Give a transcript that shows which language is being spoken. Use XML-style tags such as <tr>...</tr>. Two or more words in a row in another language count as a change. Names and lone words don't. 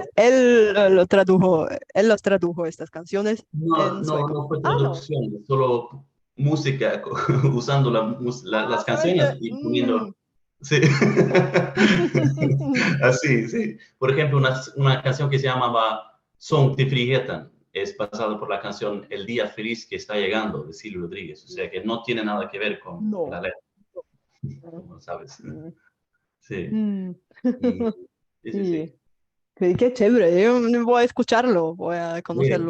<es>él los tradujo estas canciones en sueco. no fue Ah, no. traducción, solo música usando Ah, las canciones y poniendo. Sí. Así, sí. Por ejemplo, una canción que se llamaba Sång till friheten es basada por la canción El día feliz que está llegando de Silvio Rodríguez, o sea que no tiene nada que ver con la No. letra, No. como sabes. Mm. Sí, Mm. y sí. Sí, qué chévere. Yo voy a escucharlo, voy a Bien.</es>